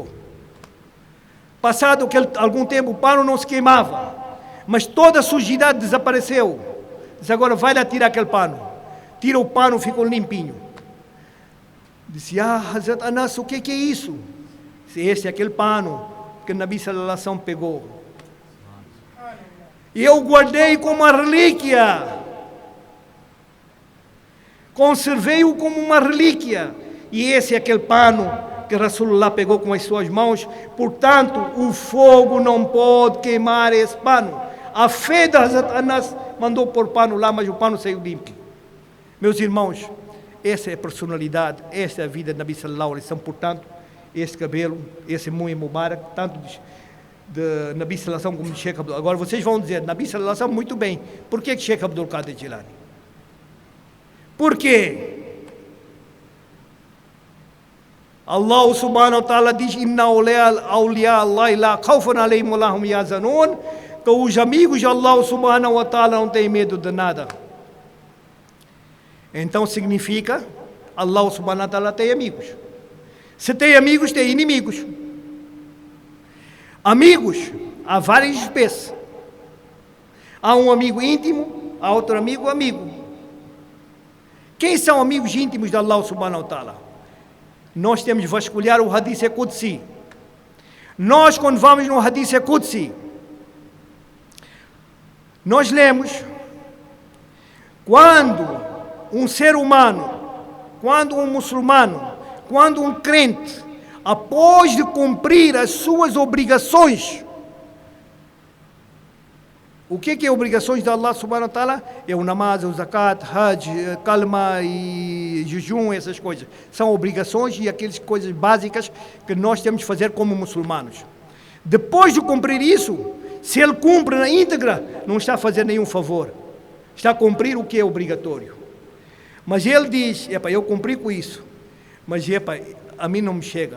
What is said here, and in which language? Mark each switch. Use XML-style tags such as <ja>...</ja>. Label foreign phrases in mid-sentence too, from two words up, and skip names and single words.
<pt>Passado algum tempo, o pano não se queimava, mas toda a sujidade desapareceu. Disse, agora vai lá tirar aquele pano. Tira o pano, ficou limpinho. Disse, Hazrat Anas, o que é isso? Disse, esse é aquele pano que o Nabi</pt> <ar>صلى الله عليه وسلم</ar> <pt>pegou. E eu guardei como uma relíquia. Conservei-o como uma relíquia. E esse é aquele pano que Rasulullah pegou com as suas mãos. Portanto, o fogo não pode queimar esse pano. A fé de Hazrat Anas mandou pôr pano lá, mas o pano saiu limpo. Meus irmãos, essa é a personalidade, essa é a vida de Nabi</pt> <ar>صلى الله عليه وسلم.</ar> <pt>Portanto, esse cabelo, esse Mu'in Mubarak, tanto de Nabi</pt> <ar>صلى الله عليه وسلم</ar> <pt>como de Sheikh Abdul. Agora vocês vão dizer, Nabi</pt> <ar>صلى الله عليه وسلم</ar> <pt>muito bem. Por que Sheikh Abdul Qadir Jilani? Por quê? Allah</pt> <ar>سبحانه وتعالى</ar> <pt>diz,</pt> <ar>إن أولياء الله لا خوف عليهم ولهم يحزنون,</ar> <pt>que os amigos de Allah</pt> <ar>سبحانه وتعالى</ar> <pt>não têm medo de nada. Então significa, Allah</pt> <ar>سبحانه وتعالى</ar> <pt>tem amigos. Se tem amigos, tem inimigos. Amigos, há várias espécies. Há um amigo íntimo, há outro amigo amigo. Quem são amigos íntimos de Allah</pt> <ar>سبحانه وتعالى?</ar> <pt>Nós temos de vasculhar o Hadith Qudsi. Nós, quando vamos no Hadith Qudsi, nós lemos, quando um ser humano, quando um muçulmano, quando um crente, após de cumprir as suas obrigações, o que é obrigações de Allah</pt> <ar>سبحانه وتعالى?</ar> <pt>É o namaz, o zakat, hajj, kalma e jejum, essas coisas. São obrigações e aquelas coisas básicas que nós temos de fazer como muçulmanos. Depois de cumprir isso, se ele cumpre na íntegra, não está a fazer nenhum favor. Está a cumprir o que é obrigatório. Mas ele diz, eu cumpri com isso, mas a mim não me chega.</pt>